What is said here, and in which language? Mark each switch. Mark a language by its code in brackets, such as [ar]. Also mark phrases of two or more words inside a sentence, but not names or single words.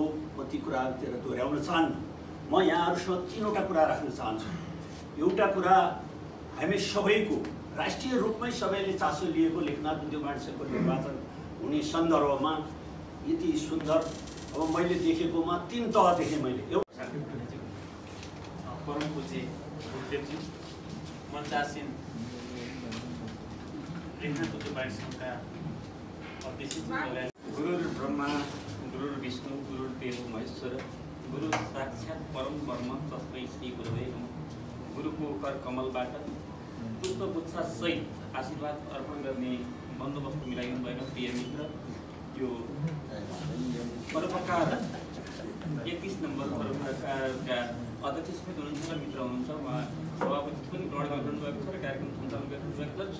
[ne] म ती कुराहरूतिर दोहोऱ्याउन चाहन्न। म यहाँहरूसँग 3वटा कुरा राख्न चाहन्छु। एउटा कुरा, हामी सबैको राष्ट्रिय रूपमै सबैले चासो लिएको लेखनाथ उद्योग वाणिज्य सङ्घको निर्वाचन हुने सन्दर्भमा यति सुन्दर, अब मैले देखेकोमा 3 तह देखेँ मैले। परम पूज्य गुरुदेवजी, मञ्चासीन लेखनाथ उद्योग वाणिज्य सङ्घका अध्यक्ष, [sa] गुरुर ब्रह्मा गुरुर विष्णु गुरुर देव महेश्वर गुरु साक्षात् परम ब्रह्म तस्मै श्री गुरुवे नमः। [ne] गुरुको कर कमलबाट पुष्पगुच्छा सहित आशीर्वाद अर्पण गर्ने बन्दोबस्त मिलाइदिनु भएको प्रिय मित्र, यो परोपकार 31 नम्बर परोपकारका अध्यक्ष समेत हुनुहुन्छ र मित्र हुनुहुन्छ, उहाँ सभापति पनि ग्रहण गरिरहनु भएको छ र कार्यक्रम सञ्चालन गरिरहनु भएको छ।